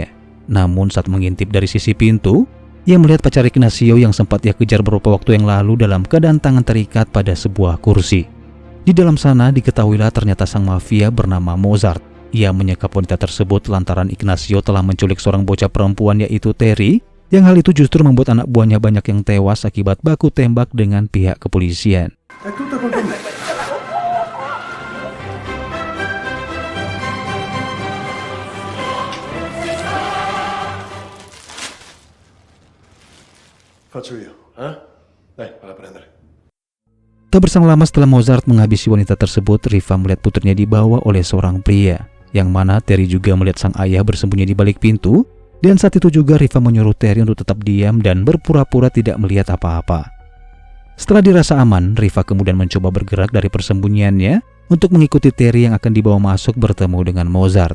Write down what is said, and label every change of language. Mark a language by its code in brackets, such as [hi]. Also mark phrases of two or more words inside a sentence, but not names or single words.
[id] Namun saat mengintip dari sisi pintu, ia melihat pacar Ignacio yang sempat ia kejar beberapa waktu yang lalu dalam keadaan tangan terikat pada sebuah kursi. Di dalam sana diketahuilah ternyata sang mafia bernama Mozart. Ia menyekap wanita tersebut lantaran Ignacio telah menculik seorang bocah perempuan yaitu Terry, yang hal itu justru membuat anak buahnya banyak yang tewas akibat baku tembak dengan pihak kepolisian. [it] Faccio io, eh? Dai, vado a prendere. [id] Tak berselang lama setelah Mozart menghabisi wanita tersebut, Riva melihat putrinya dibawa oleh seorang pria, yang mana Terry juga melihat sang ayah bersembunyi di balik pintu, dan saat itu juga Riva menyuruh Terry untuk tetap diam dan berpura-pura tidak melihat apa-apa. Setelah dirasa aman, Riva kemudian mencoba bergerak dari persembunyiannya untuk mengikuti Terry yang akan dibawa masuk bertemu dengan Mozart.